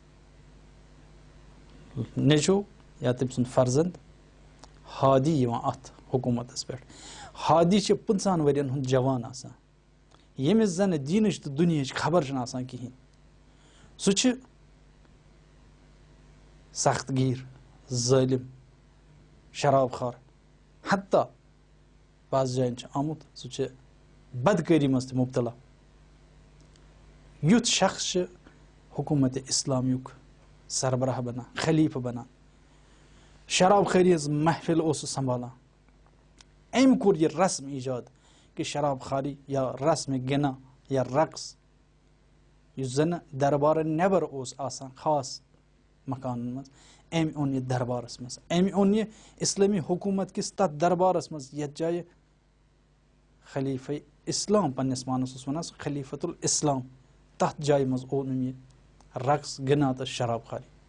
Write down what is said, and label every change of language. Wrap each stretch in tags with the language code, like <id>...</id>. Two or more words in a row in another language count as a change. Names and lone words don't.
<ks>نیٚچوٗ یا تٔمۍ سُنٛد فرزند ہادی یِوان اتھ حکوٗمتس پٮ۪ٹھ ہادی چھِ 15 ؤرین ہُنٛد جوان آسان ییٚمِس زنہٕ دیٖنٕچ تہٕ دُنہِچ خبر چھنہٕ آسان کِہینۍ سُہ چھُ سخت گیٖر ظٲلِم شراب خور حتیٰ بعض جاین چھُ آمُت سُہ چھُ بدکٲری منٛز تہِ مُبتلا یُتھ شخص چھُ حکوٗمتِ اسلامیُک سربراہ بنان خلیٖفہٕ بنان شراب خٲری ہٕنٛز محفِل اوس سُہ سنبھالان أمۍ کوٚر یہِ رسم ایجاد کہِ شراب خاری یا رسمِ گِنا یا رقص یُس زنہٕ دربارن نٮ۪بر اوس آسان خاص مکانن منٛز أمۍ اوٚن یہِ دربارس منٛز أمۍ اوٚن یہِ اسلٲمی حکوٗمت کِس تتھ دربارس منٛز یتھ جایہِ خلیٖفے اسلام پننِس پانس اوس ونان سُہ خلیٖفت الاسلام تتھ جایہِ منٛز اوٚن أمۍ یہِ رقص گِنا تہٕ شراب خاری</ks>